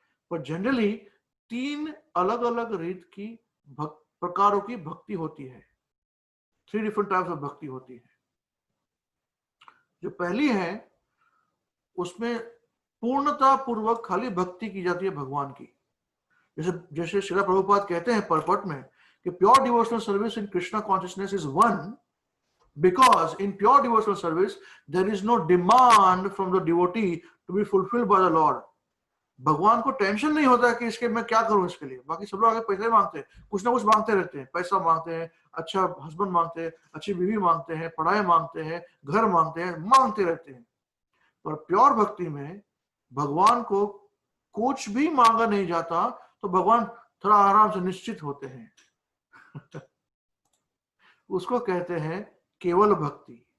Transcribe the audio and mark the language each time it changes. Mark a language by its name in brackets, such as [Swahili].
[Hindi] पर जनरली 3 अलग अलग रीत की प्रकारों की भक्ति होती है। 3 डिफरेंट टाइप्स ऑफ भक्ति होती है। जो पहली है, उसमें पूर्णता पूर्वक खाली भक्ति की जाती है भगवान की। जैसे श्रील प्रभुपाद कहते हैं परपट में कि [English] Pure devotional service in Krishna consciousness is one, because in pure devotional service there is no demand from the devotee to be fulfilled by the Lord. [Hindi] भगवान को टेंशन नहीं होता कि इसके मैं क्या करूं इसके लिए। बाकी सब लोग आगे पैसे मांगते हैं, कुछ ना कुछ मांगते रहते हैं, पैसा मांगते हैं, अच्छा हस्बैंड मांगते हैं, अच्छी बीवी मांगते हैं, पढ़ाई मांगते हैं, घर मांगते हैं, मांगते रहते हैं। पर प्योर भक्ति में भगवान को कुछ भी मांगा नहीं जाता, तो भगवान थोड़ा आराम से निश्चित होते हैं। उसको कहते हैं केवल भक्ति।